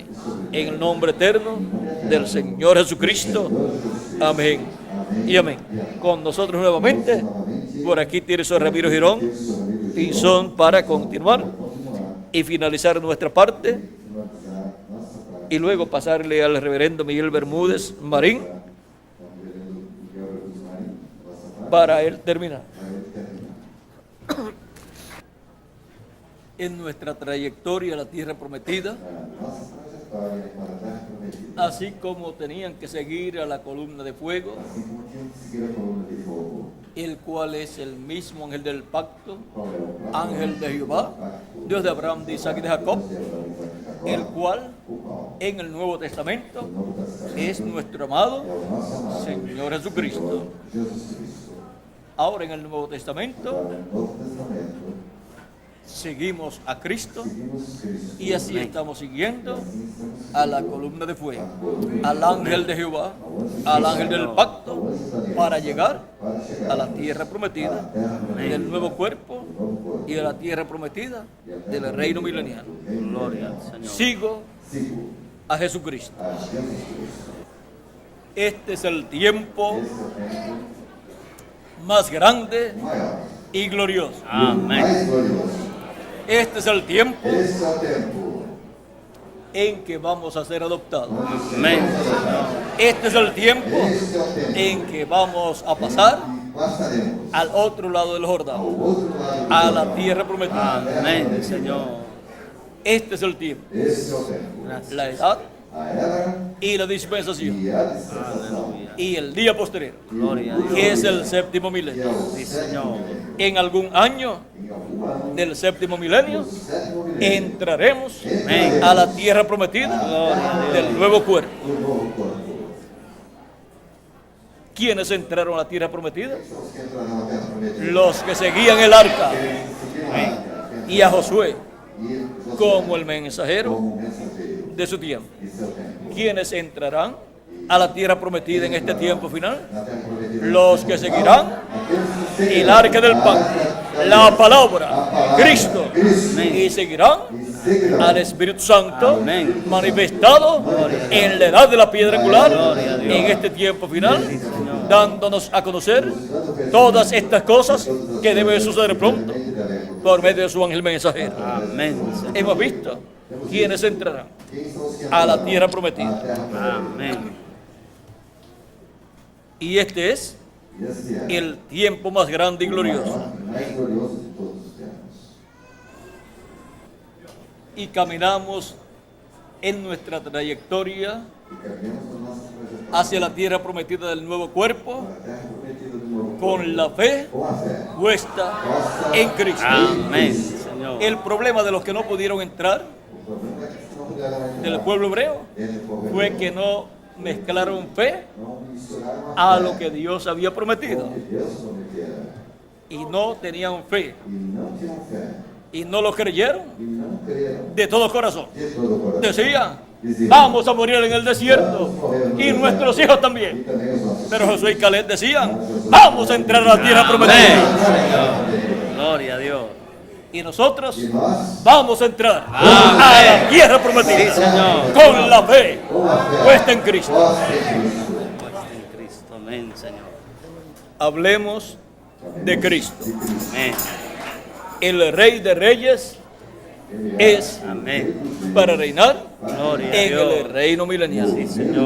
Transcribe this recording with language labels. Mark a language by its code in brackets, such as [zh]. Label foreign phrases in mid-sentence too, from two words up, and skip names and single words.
[es] En el nombre eterno del Señor Jesucristo. Amén y amén. Con nosotros nuevamente, por aquí tiene su Ramiro Girón y son para continuar y finalizar nuestra parte [pt] Finalizar nossa parte [es] y luego pasarle al reverendo Miguel Bermúdez Marín [pt] com o reverendo Miguel Bermúdez Marim, nossa parte, [es] para él terminar. [pt] para ele terminar. [es] En nuestra trayectoria a la tierra prometida, [pt] A nossa trajetória para a terra prometida, [es] así como tenían que seguir a la columna de fuego, [pt] assim como tinha que seguir a coluna de fogo, [es] el cual es el mismo ángel del pacto, [pt] qual é o próprio [es] ángel de Jehová, [pt] pacto [es] Dios de Abraham, de Isaac y de Jacob, [pt] de Abraão, Isaac e Jacó, [es] el cual [pt] o qual [es] en el Nuevo Testamento [pt] no Novo Testamento [es] es nuestro amado [pt] é o nosso amado [es] Señor Jesucristo. [pt] Jesus Cristo. [es] Ahora en el Nuevo Testamento [pt] Agora, no Novo Testamento, [es] seguimos a Cristo [pt] seguimos Cristo. [es] y así estamos siguiendo [pt] Assim estamos [es] a la columna de fuego, al ángel de Jehová, al ángel del pacto, para llegar [pt] para chegar [es] a la tierra prometida del nuevo cuerpo y a la tierra prometida del reino milenial. Gloria al Señor. Sigo [pt] Sigo [es] a Jesucristo. [pt] a Jesus Cristo. [es] Este es el tiempo [pt] Esse é o tempo [es] más grande [pt] maior, [es] y glorioso. [pt] o [es] Amén. [pt] mais glorioso. [es] Este es el tiempo [pt] Esse é o tempo [es] en que vamos a ser adoptados. [pt] onde Amém. seremos adotados. [es] Este es el tiempo [pt] Esse é o tempo [es] en que vamos a pasar [pt] em que passaremos [es] al otro lado del [pt] ao [es] Jordán, [pt] outro lado do [es] a la [pt] Jordão. [es] tierra prometida. Amén, Señor. Este es el tiempo, [pt] Esse é o tempo. [es] la edad [pt] A era [es] y la dispensación [pt] e a dispensação. [es] y el día posterior, Gloria a Dios. que es el séptimo [pt] Que é [es] milenio. [pt] o [es] Sí, [pt] sétimo Senhor. milênio. [es] En algún año [pt] Em algum ano [es] del séptimo milenio [pt] do sétimo milênio [es] entraremos [pt] entraremos [es] a la tierra prometida del nuevo cuerpo. [pt] do novo corpo. [es] ¿Quiénes entraron a la tierra prometida? [pt] São os que entrarão na terra prometida. [es] Los que seguían el arca [pt] Aqueles que seguiram a arca, [es] y a Josué [pt] e Josué [es] como el mensajero [pt] como mensageiro [es] de su tiempo. [pt] de seu tempo. [es] ¿Quiénes entrarán a la tierra prometida en este tiempo final? [pt] Na terra prometida. [es] Los que seguirán [pt] Aqueles que [es] el [pt] seguirão [es] arca del pacto, la palabra, Cristo, [pt] Cristo. [es] y seguirán [pt] E seguirão [es] al Espíritu Santo Amén. manifestado en la edad de la piedra angular Gloria a Dios. en este tiempo final, dándonos a conocer todas estas cosas que deben suceder pronto por medio de su ángel mensajero. Amén, Señor. Hemos visto quiénes entrarán [pt] Quem são os que [es] a la [pt] entrarão [es] tierra [pt] à [es] prometida. [pt] terra prometida? [es] Amén. Y este es [pt] E esse é [es] el tiempo más grande y [pt] o [es] glorioso. [pt] maior e mais glorioso de todos os tempos. [es] Y caminamos en nuestra trayectoria [pt] E caminhamos na nossa trajetória [es] hacia la tierra prometida del nuevo cuerpo [pt] para a terra prometida do novo corpo. [es] con la fe [pt] Com a fé. [es] puesta en Cristo. Amén, Señor. El problema de los que no pudieron entrar [pt] O problema é que eles não puderam entrar [es] del pueblo hebreo [pt] dentro do povo [es] fue [pt] hebreu. [es] que no mezclaron fe [pt] Não misturaram [es] a [pt] fé [es] lo que Dios había [pt] com [es] prometido [pt] o que Deus prometera. [es] y no tenían fe [pt] E não tinham fé. [es] y no lo creyeron [pt] E não creram [es] de todo corazón. [pt] de todo o coração. [es] Decían, Decían, vamos a morir en el desierto y nuestros hijos [pt] E [es] también. [pt] também os nossos [es] Pero Josué y Caleb decían, vamos a entrar a la tierra Amén, prometida. Señor. Gloria a Dios. Y nosotros [pt] E nós, [es] vamos a entrar a Amén. la tierra prometida Sí, Señor. con la fe [pt] com a fé, [es] puesta en Cristo. [pt] nós em Cristo. [es] Puesta en Cristo. Amén, Señor. Hablemos de Cristo. De Cristo. Amén. El Rey de Reyes [pt] Ele é [es] es Amén. para reinar Gloria a en el Dios. reino milenial. Sí, Señor.